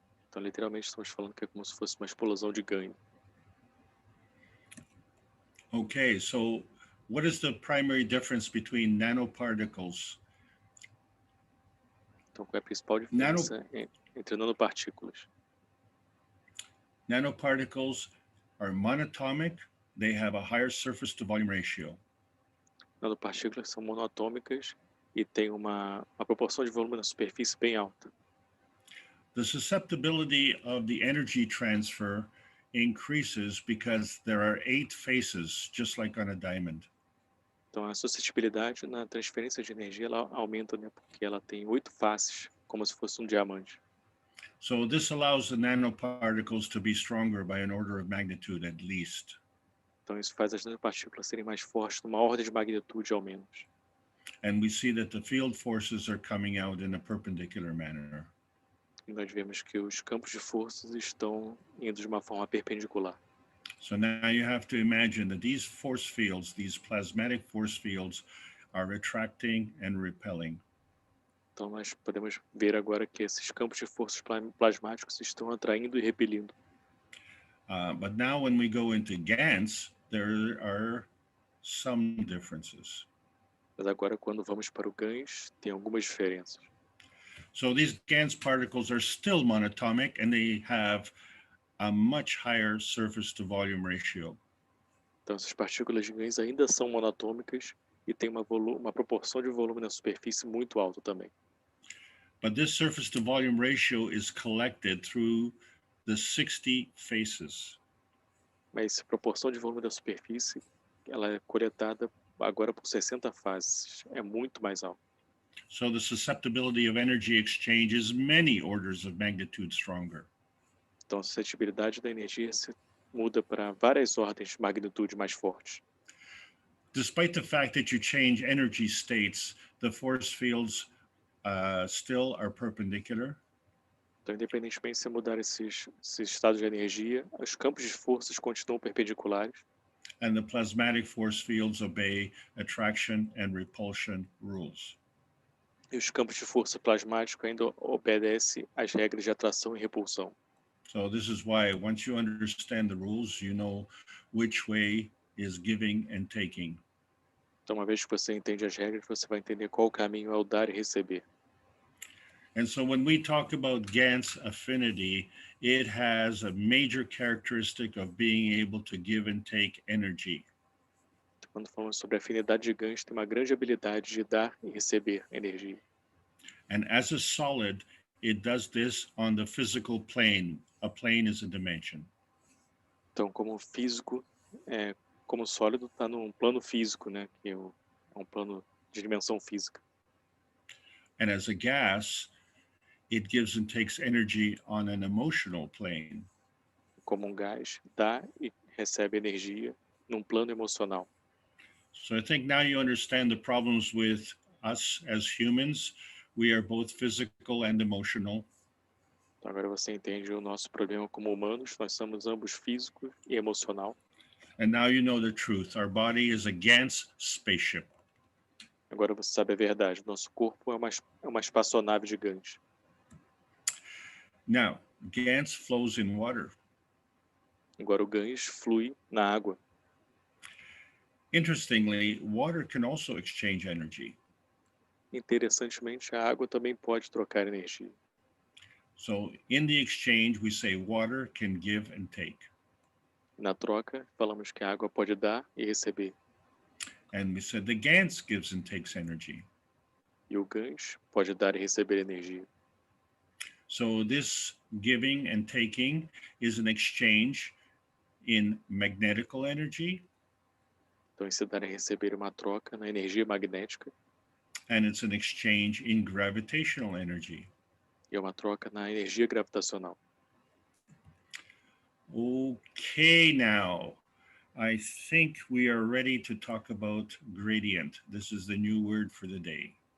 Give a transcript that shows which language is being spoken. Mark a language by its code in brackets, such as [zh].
[pt] Então literalmente estamos falando que é como se fosse uma explosão de Gans. [en] Okay, so what is the primary difference between nanoparticles? [pt] Então qual é a principal diferença entre nanopartículas? [en] Nanoparticles are monatomic. They have a higher surface to volume ratio. [pt] Nanopartículas são monatômicas e têm uma proporção de volume na superfície bem alta. [en] The susceptibility of the energy transfer increases because there are 8 faces, just like on a diamond. [pt] Então a suscetibilidade na transferência de energia ela aumenta, né, porque ela tem 8 faces, como se fosse um diamante. [en] So this allows the nanoparticles to be stronger by an order of magnitude at least. [pt] Então isso faz as nanopartículas serem mais fortes, numa ordem de magnitude ao menos. [en] And we see that the field forces are coming out in a perpendicular manner. [pt] nós vemos que os campos de forças estão indo de uma forma perpendicular. [en] So now you have to imagine that these force fields, these plasmatic force fields, are attracting and repelling. [pt] Então nós podemos ver agora que esses campos de forças plasmáticos estão atraindo e repelindo. [en] But now when we go into Gans, there are some differences. [pt] Mas agora, quando vamos para o Gans, tem algumas diferenças. [en] So these Gans particles are still monatomic and they have a much higher surface to volume ratio. [pt] Então, essas partículas de Gans ainda são monatômicas e tem uma proporção de volume na superfície muito alta também. [en] But this surface to volume ratio is collected through the 60 faces. [pt] Mas essa proporção de volume da superfície, ela é coletada agora por 60 fases. É muito mais alta. [en] So the susceptibility of energy exchange is many orders of magnitude stronger. [pt] Então, a suscetibilidade da energia se muda para várias ordens de magnitude mais fortes. [en] Despite the fact that you change energy states, the force fields still are perpendicular. [pt] Então, independentemente de você mudar esses estados de energia, os campos de forças continuam perpendiculares. [en] And the plasmatic force fields obey attraction and repulsion rules. [pt] E os campos de força plasmático ainda obedecem às regras de atração e repulsão. [en] So this is why once you understand the rules, you know which way is giving and taking. [pt] Então, uma vez que você entende as regras, você vai entender qual caminho é o dar e receber. [en] And so when we talk about Gans affinity, it has a major characteristic of being able to give and take energy. [pt] Quando falamos sobre a afinidade de Gans, tem uma grande habilidade de dar e receber energia. [en] And as a solid, it does this on the physical plane. A plane is a dimension. [pt] Então, como físico, como sólido, está num plano físico, né? Que é um plano de dimensão física. [en] And as a gas, it gives and takes energy on an emotional plane. [pt] Como um gás, dá e recebe energia num plano emocional. [en] So I think now you understand the problems with us as humans. We are both physical and emotional. [pt] Então, agora você entende o nosso problema como humanos. Nós somos ambos físico e emocional. [en] And now you know the truth. Our body is a Gans spaceship. [pt] Agora você sabe a verdade. Nosso corpo é uma espaçonave de Gans. [en] Now, Gans flows in water. [pt] Agora o Gans flui na água. [en] Interestingly, water can also exchange energy. [pt] Interessantemente, a água também pode trocar energia. [en] So in the exchange, we say water can give and take. [pt] Na troca, falamos que a água pode dar e receber. [en] And we said the Gans gives and takes energy. [pt] E o Gans pode dar e receber energia. [en] So this giving and taking is an exchange in magnetical energy. [pt] Então, esse dar e receber é uma troca na energia magnética. [en] And it's an exchange in gravitational energy. [pt] E é uma troca na energia gravitacional. [en] Okay, now I think we are ready to talk about gradient. This is the new word for the day.